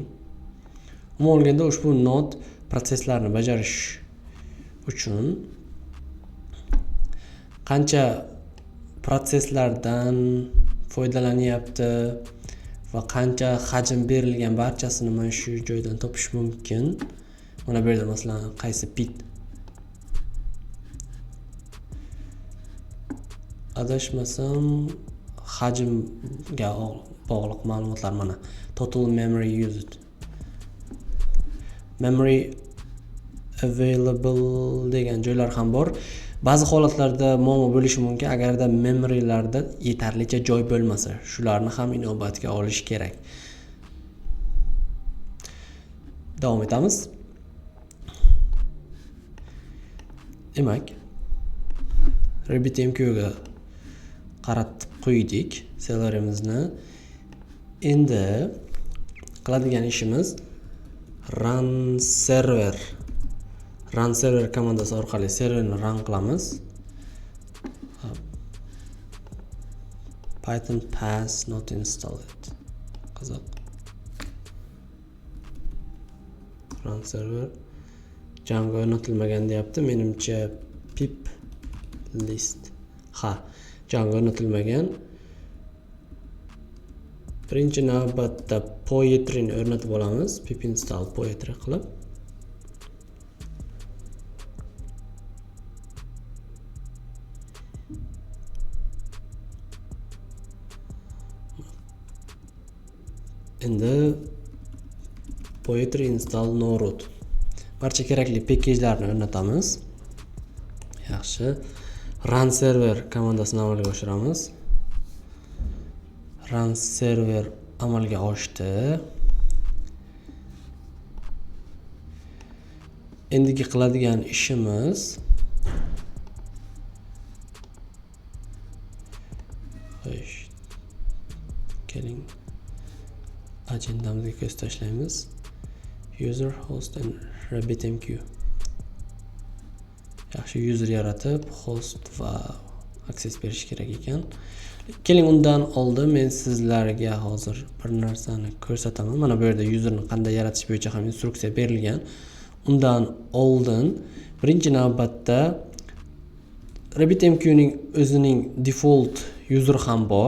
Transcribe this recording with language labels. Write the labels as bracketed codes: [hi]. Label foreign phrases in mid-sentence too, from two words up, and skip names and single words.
[uz] Umuman olganda ushbu node proseslarni bajarish uchun qancha proseslardan foydalanyapti va qancha hajm berilgan barchasini mana shu joydan topish mumkin. Mana bu yerda masalan qaysi bit adashmasam hajmga bog'liq ma'lumotlar mana [en] total memory used, memory available [uz] degan joylar ham bor. Ba'zi holatlarda muammo bo'lishi mumkin agarda memorylarda yetarlicha joy bo'lmasa. Shularni ham inobatga olish kerak. Davom etamiz. Demak, RabbitMQ ga qaratib qo'ydik Celery'mizni. Endi qiladigan ishimiz [en] run server [uz] komandasi orqali serverni run qilamiz. [en] Python pass not installed. [uz] Qiziq. [en] Run server [uz] Django o'rnatilmagan deyapti. Menimcha [en] pip list. [uz] Ha, Django o'rnatilmagan. Birinchi navbatda poetry'ni o'rnatib olamiz. [en] Pip install poetry [uz] qilib. [en] Endi poetry install no root. [uz] Barcha kerakli packajlarni o'rnatamiz. Yaxshi. [en] Run server [uz] komandasini amalga oshiramiz. [en] Run server [uz] amalga oshdi. Endigi qiladigan ishimiz keling agendamizga ko'z tashlaymiz. [en] User host and RabbitMQ. [uz] Yaxshi user yaratib, host va access berish kerak ekan. Keling undan oldin men sizlarga hozir bir narsani ko'rsataman. Mana bu yerda userni qanday yaratish bo'yicha ham instruksiya berilgan. Undan oldin birinchi navbatda RabbitMQ ning o'zining default user ham bor.